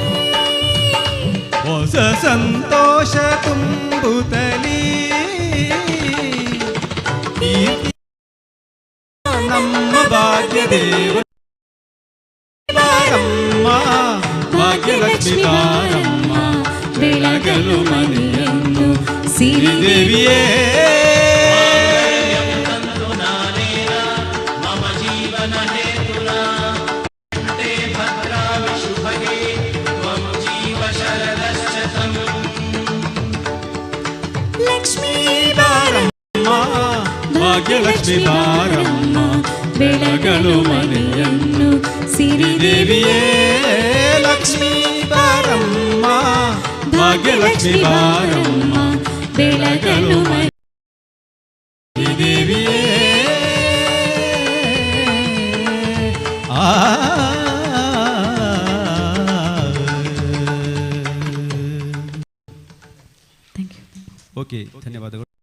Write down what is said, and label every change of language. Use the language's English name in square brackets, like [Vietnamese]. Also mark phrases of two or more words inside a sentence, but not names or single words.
[Kannada] ಹೊಸ ಸಂತೋಷ ತುಂಬುತ್ತಲೀ ಈ ನಮ್ಮ ಭಾಗ್ಯ ದೇವ ಬಾರಮ್ಮ ಭಾಗ್ಯಲಕ್ಷ್ಮಿ ಬಾರಮ್ಮ ಬೆಳಗಲು ಮನೆಯನ್ನು ಸಿರಿದೇವಿಯೇ [Sanskrit] तन्तु नानेन मम जीवन हेतुना ते भद्रामि शुभगे त्वं जीव शरदश्च [Kannada] ಲಕ್ಷ್ಮೀ ಬಾರಮ್ಮ ಭಾಗ್ಯಲಕ್ಷ್ಮಿ ಬಾರಮ್ಮ ಬೆಳಗಲು ಮನೆಯನ್ನು ಸಿರಿದೇವಿಯೇ ಲಕ್ಷ್ಮೀ ಬಾರಮ್ಮ ಭಾಗ್ಯಲಕ್ಷ್ಮಿ ಬಾರಮ್ಮ ಬೆಳಗಲು ಮನೆ ದೇವಿಯೇ ಆ ಓಕೆ ಧನ್ಯವಾದಗಳು.